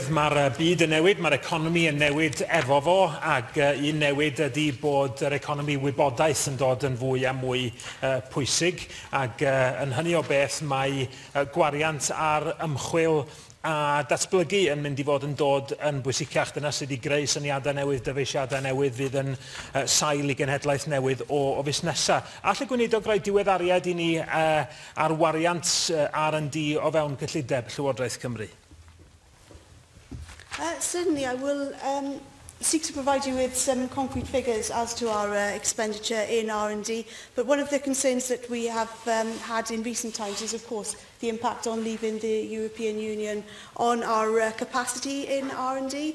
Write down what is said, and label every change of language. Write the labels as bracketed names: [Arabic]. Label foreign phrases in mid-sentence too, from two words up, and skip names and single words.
[Welsh] Mae'r byd yn newid, mae'r economi yn newid efo fo, ac un newid ydy bod yr economi wybodaeth yn dod yn fwy a mwy pwysig, ac yn hynny o beth mae gwariant ar ymchwil a datblygu yn mynd i fod yn dod yn bwysicach. Dyna sydd wedi greu syniadau newydd, dyfeisiadau newydd fydd yn sail i genhedlaeth newydd o fus nesaf. All y gweinidog roi diweddariad i ni ar wariant R&D o fewn cyllideb Llywodraeth Cymru? [English] Certainly, I will seek to provide you with some concrete figures as to our expenditure in R&D. But one of the concerns that we have had in recent times is, of course, the impact on leaving the European Union on our capacity in R&D.